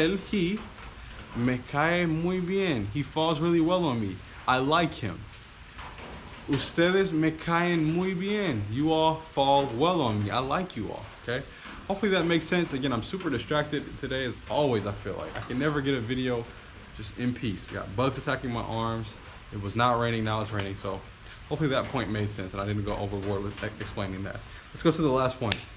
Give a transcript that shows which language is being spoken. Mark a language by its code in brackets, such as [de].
[en] He, [es] me cae muy bien. [en] He falls really well on me. I like him. [es] Ustedes me caen muy bien. [en] You all fall well on me. I like you all, okay? Hopefully that makes sense. Again, I'm super distracted today as always, I feel like. I can never get a video just in peace. We got bugs attacking my arms. It was not raining, now it's raining. So hopefully that point made sense and I didn't go overboard with explaining that. Let's go to the last point.